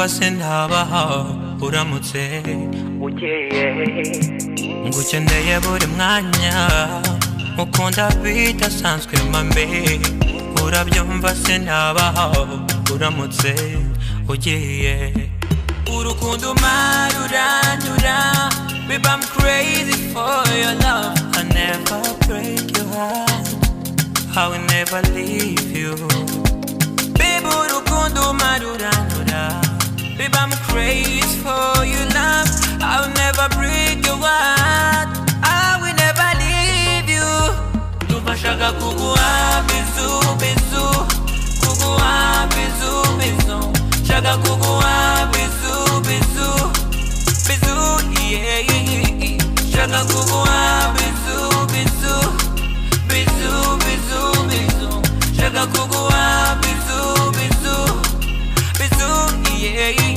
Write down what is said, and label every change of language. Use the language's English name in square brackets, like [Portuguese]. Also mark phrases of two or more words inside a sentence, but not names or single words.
[Kinyarwanda] se ntabaho uramutse ugiye ngukeneye buri mwanya ukunda bidasanzwe mame urabyumva se ntabaho uramutse ugiye urukundo [English] marurandura babe I'm crazy for your love I never break your heart I will never leave you babe [Kinyarwanda] urukundo marurandura [English] babe I'm crazy for your love I will never break your heart I will never leave you [Kinyarwanda] Nubashaka kuguha bizu bizu kuguha bizu bizu Shaka kuguha bizu bizu bizu yeah Shaka kuguha bizu bizu bizu bizu bizu Shaka kuguha bizu bizu bizu yeah